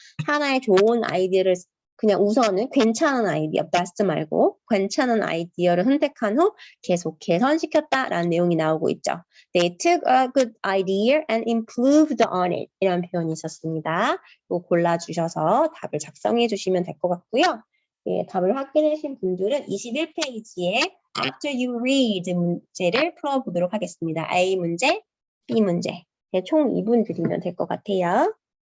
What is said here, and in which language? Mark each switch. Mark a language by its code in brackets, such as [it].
[ko] 하나의 좋은 아이디어를 그냥 우선은 괜찮은 아이디어, best 말고 괜찮은 아이디어를 선택한 후 계속 개선시켰다라는 내용이 나오고 있죠. [en] They took a good idea and improved on it. [ko] 이런 표현이 있었습니다. 이거 골라주셔서 답을 작성해 주시면 될 것 같고요. 예, 답을 확인하신 분들은 21페이지에 [en] After you read [ko] 문제를 풀어보도록 하겠습니다. A 문제, B 문제. 네, 총 2분 드리면 될 것 같아요.